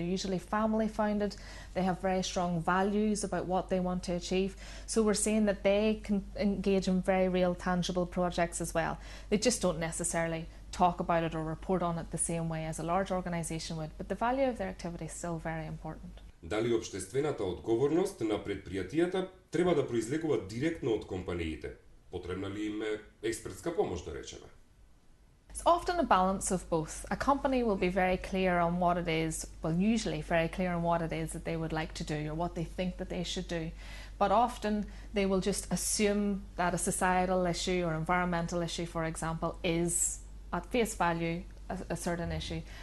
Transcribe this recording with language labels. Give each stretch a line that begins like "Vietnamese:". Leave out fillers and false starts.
English: They're usually family founded, they have very strong values about what they want to achieve. So we're seeing that they can engage in very real tangible projects as well. They just don't necessarily talk about it or report on it the same way as a large organisation would, but the value of their activity is still very important.
Macedonian: Дали општествената одговорност на претпријатијата треба да произлегува директно од компаниите? Потребна ли им е експертска помош, да речеме?
English: It's often a balance of both. A company will be very clear on what it is, well, usually very clear on what it is that they would like to do or what they think that they should do. But often they will just assume that a societal issue or environmental issue, for example, is at face value a certain issue.